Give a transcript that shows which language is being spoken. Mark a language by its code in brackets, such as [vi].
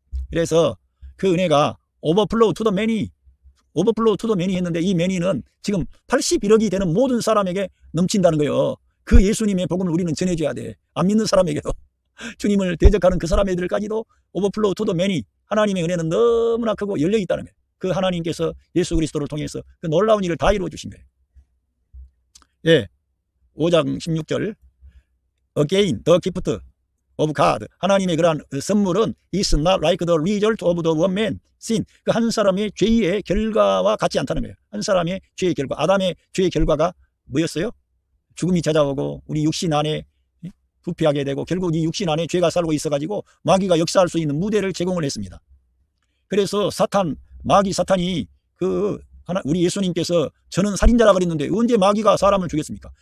[ko] 그래서 그 은혜가 [en] 오버플로우 투 더 매니, 오버플로우 투 더 매니 [ko] 했는데, 이 매니는 지금 81억이 되는 모든 사람에게 넘친다는 거예요. 그 예수님의 복음을 우리는 전해줘야 돼. 안 믿는 사람에게도, 주님을 대적하는 그 사람들까지도 [en] 오버플로우 투 더 매니, [ko] 하나님의 은혜는 너무나 크고 열려있다는 거예요. 그 하나님께서 예수 그리스도를 통해서 그 놀라운 일을 다 이루어 주신 거예요. 예, 5장 16절 [en] Again the gift of God, [ko] 하나님의 그러한 선물은 [en] is not like the result of the one man sin, [ko] 그 한 사람의 죄의 결과와 같지 않다는 거예요. 한 사람의 죄의 결과, 아담의 죄의 결과가 뭐였어요? 죽음이 찾아오고 우리 육신 안에 부패하게 되고 결국 이 육신 안에 죄가 살고 있어가지고 마귀가 역사할 수 있는 무대를 제공을 했습니다. 그래서 마귀 사탄이 우리 예수님께서 저는 살인자라 그랬는데 언제 마귀가 사람을 죽였습니까?